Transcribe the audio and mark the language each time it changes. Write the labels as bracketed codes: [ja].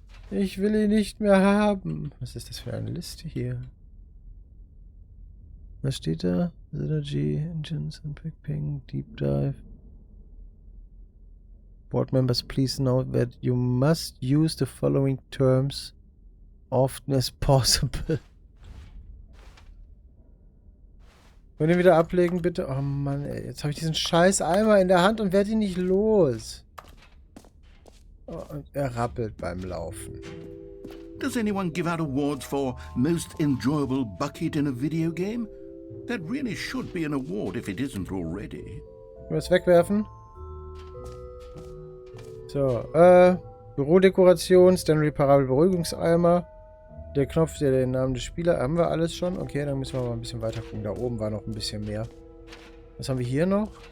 [de] Ich will ihn nicht mehr haben. Was ist das für eine Liste hier? Was steht da? [en] Synergy, Engines, Unpack Ping, Deep Dive. Board members, please note that you must use the following terms often as possible. [de] Wollen wir ihn wieder ablegen, bitte? Oh Mann, ey. Jetzt habe ich diesen scheiß Eimer in der Hand und werde ihn nicht los. Oh, und er rappelt beim Laufen. [en] Does anyone give out awards for most enjoyable bucket in a video game? That really should be an award if it isn't already. [de] Wollen wir es wegwerfen? So, Bürodekoration, Stanley Parabel Beruhigungseimer. Der Knopf, der den Namen des Spielers, haben wir alles schon? Okay, dann müssen wir mal ein bisschen weiter gucken. Da oben war noch ein bisschen mehr. Was haben wir hier noch?